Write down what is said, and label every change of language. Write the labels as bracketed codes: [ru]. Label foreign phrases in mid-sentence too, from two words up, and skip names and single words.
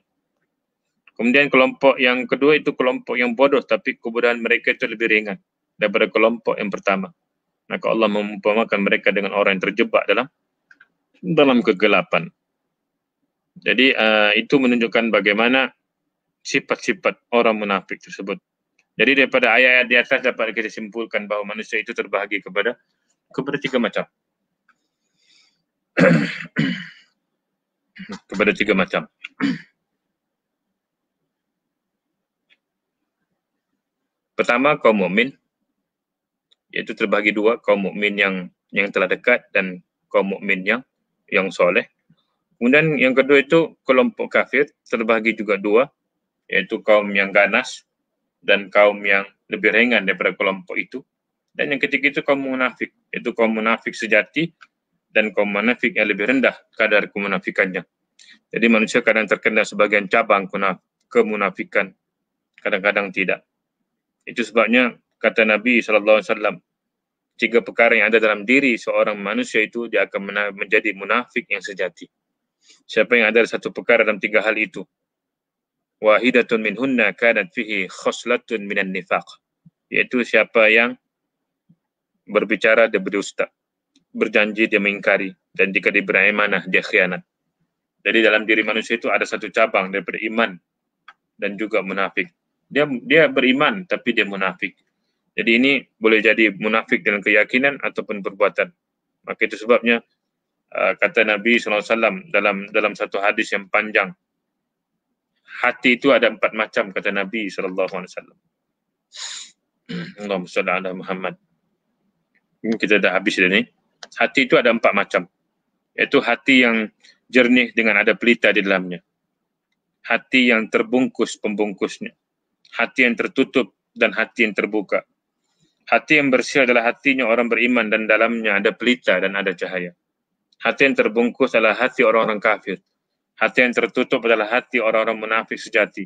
[ms] Kemudian kelompok yang kedua itu kelompok yang bodoh, tapi kebodohan mereka itu lebih ringan daripada kelompok yang pertama. Maka Allah mengumpamakan mereka dengan orang yang terjebak dalam kegelapan. Jadi itu menunjukkan bagaimana sifat-sifat orang munafik tersebut. Jadi daripada ayat-ayat di atas dapat kita simpulkan bahawa manusia itu terbahagi kepada 3 macam. Kepada 3 macam. Pertama, kaum mukmin, yaitu terbahagi 2, kaum mukmin yang telah dekat dan kaum mukmin yang soleh. Kemudian yang kedua itu kelompok kafir, terbahagi juga 2, yaitu kaum yang ganas dan kaum yang lebih ringan daripada kelompok itu. Dan yang ketiga itu kaum munafik, yaitu kaum munafik sejati dan kaum munafik yang lebih rendah kadar kemunafikannya. Jadi manusia kadang terkena sebagian cabang kemunafikan, kadang-kadang tidak. Itu sebabnya kata Nabi SAW, 3 perkara yang ada dalam diri seorang manusia itu dia akan menjadi munafik yang sejati. Siapa yang ada 1 perkara dalam 3 hal itu, [ar] واحدة منهن كانت فيه خصلة من النفاق, [ms] yaitu siapa yang berbicara dia berdusta, berjanji dia mengingkari, dan jika diberi amanah dia khianat. Jadi dalam diri manusia itu ada 1 cabang daripada iman dan juga munafik. Dia beriman tapi dia munafik. Jadi ini boleh jadi munafik dengan keyakinan ataupun perbuatan. Maka itu sebabnya kata Nabi SAW dalam satu hadis yang panjang, hati itu ada 4 macam kata Nabi SAW. [ar] اللهم صل على محمد. [ms] Kita dah habis dah ni. Hati itu ada 4 macam. Iaitu hati yang jernih dengan ada pelita di dalamnya. Hati yang terbungkus pembungkusnya. Hati yang tertutup dan hati yang terbuka. Hati yang bersih adalah hatinya orang beriman dan dalamnya ada pelita dan ada cahaya. Hati yang terbungkus adalah hati orang-orang kafir. Hati yang tertutup adalah hati orang-orang munafik sejati.